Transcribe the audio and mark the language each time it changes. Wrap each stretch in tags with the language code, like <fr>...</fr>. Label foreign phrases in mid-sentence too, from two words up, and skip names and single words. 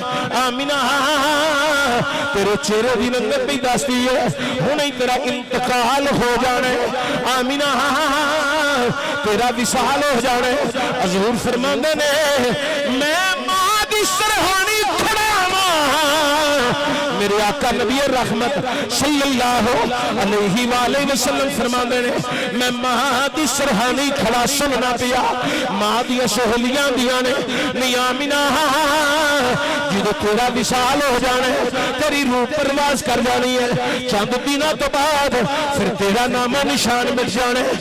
<pa>ਆਮਿਨਾ ਤੇਰੇ ਚਿਹਰੇ ਦੀ ਰੰਗਤ ਵੀ ਦੱਸਦੀ ਹੈ ਹੁਣੇ ਤੇਰਾ ਇੰਤਕਾਲ ਹੋ ਜਾਣਾ ਹੈ। ਆਮਿਨਾ ਤੇਰਾ ਵਿਸਾਲ ਹੋ ਜਾਣਾ ਹੈ। ਹਜ਼ੂਰ ਫ਼ਰਮਾਂਦੇ ਨੇ ਮੈਂ ਮਾਂ ਦੀ ਸਰਹਾਣੀ ਖੜ੍ਹਾ ਮੇਰੇ ਆਕਾ ਨਬੀ ਰਹਿਮਤ</pa> <ar>صلى الله عليه وسلم</ar> <pa>ਫ਼ਰਮਾਂਦੇ ਨੇ ਮੈਂ ਮਾਂ ਦੀ ਸਰਹਾਣੀ ਖੜ੍ਹਾ ਸੁਣਨਾ ਪਿਆ। ਮਾਂ ਦੀ ਸਹੇਲੀਆਂ ਦੀਆਂ ਨੇ ਨੀ ਆਮਿਨਾ ਜੋ ਤੇਰਾ ਵਿਸ਼ਾਲ ਹੋ ਜਾਣਾ ਹੈ ਤੇਰੀ ਰੂਹ ਪਰਵਾਜ਼ ਕਰ ਜਾਣੀ ਹੈ। ਚੰਦ ਦਿਨਾਂ ਤੋਂ ਬਾਅਦ ਫਿਰ ਤੇਰਾ ਨਾਮੋ ਨਿਸ਼ਾਨ ਮਿਟ ਜਾਣਾ ਹੈ।</pa>